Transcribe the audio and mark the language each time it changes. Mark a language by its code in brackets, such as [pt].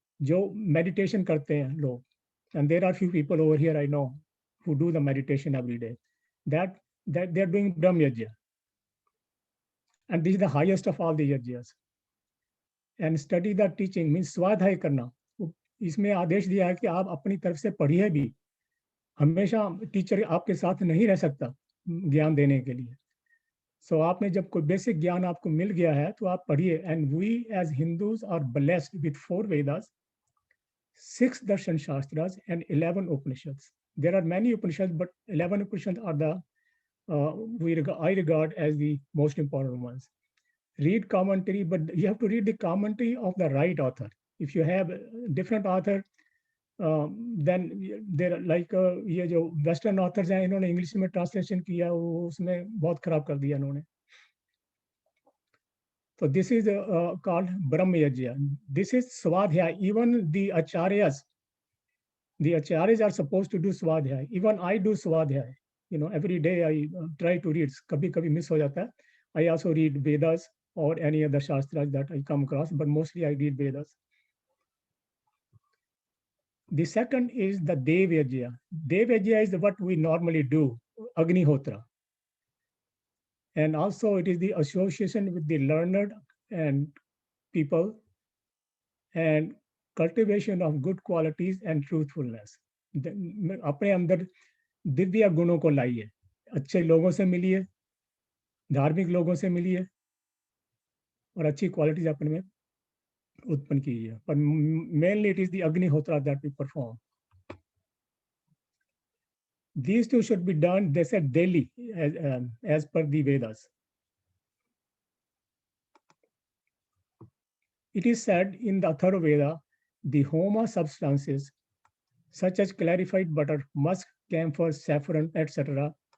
[hi] जो [en] meditation [hi] करते हैं लोग, [en] and there are few people over here I know who do the meditation every day, that they're doing Brahm Yajna. And this is the highest of all the yajnas. And study the teaching means [hi] स्वाध्याय करना. इसमें आदेश दिया है कि आप अपनी तरफ से पढ़िए भी. हमेशा टीचर आपके साथ नहीं रह सकता ज्ञान देने के लिए. [en] So [hi] आपने जब कोई बेसिक ज्ञान आपको मिल गया है तो आप पढ़िए. [en] And we as Hindus are blessed with 4 Vedas, 6 Darshan Shastras and 11 Upanishads. There are many Upanishads, but 11 Upanishads are the I regard as the most important ones. Read commentary, but you have to read the commentary of the right author. If you have a different author, then there like [hi] ये जो Western authors हैं, इन्होंने English में translation किया, वो उसमें बहुत खराब कर दिया इन्होंने. [en] So this is called Brahma Yajna. This is Swadhyay. Even the acharyas are supposed to do Swadhyay. Even I do Swadhyay. You know, every day I try to read. [hi] कभी-कभी miss हो जाता है. [en] I also read Vedas or any other Shastras that I come across, but mostly I read Vedas. The second is the Dev Yajna. Dev Yajna is what we normally do, Agnihotra. And also it is the association with the learned and people and cultivation of good qualities and truthfulness. [hi] अपने अंदर दिव्य गुणों को लाइए, अच्छे लोगों से मिलिए, धार्मिक लोगों से मिलिए और अच्छी क्वालिटीज अपने में उत्पन्न कीजिए. पर [en] mainly it is the Agnihotra that we perform. These two should be done, they said, daily as per the Vedas. It is said in the Atharva Veda, the Homa substances such as clarified butter, musk, camphor, saffron, etc.